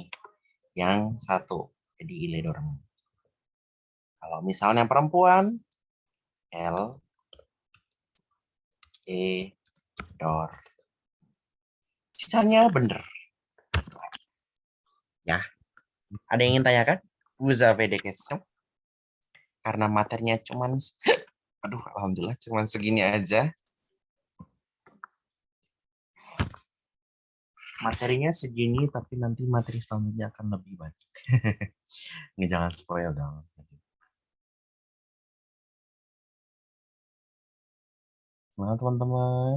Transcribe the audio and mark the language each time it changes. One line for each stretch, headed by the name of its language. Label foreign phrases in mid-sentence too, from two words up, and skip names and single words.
Indonesian: Yang satu, jadi
French: ile dormi.
Indonesian: Kalau misalnya perempuan, L, E, dor. Sisanya bener. Ya, ada yang ingin tanyakan?
French: Vous avez des questions?
Indonesian: Karena materinya cuman, aduh, alhamdulillah cuman segini aja. Materinya segini, tapi nanti materi selanjutnya akan lebih banyak. Ini jangan spoil dong. Gimana teman-teman?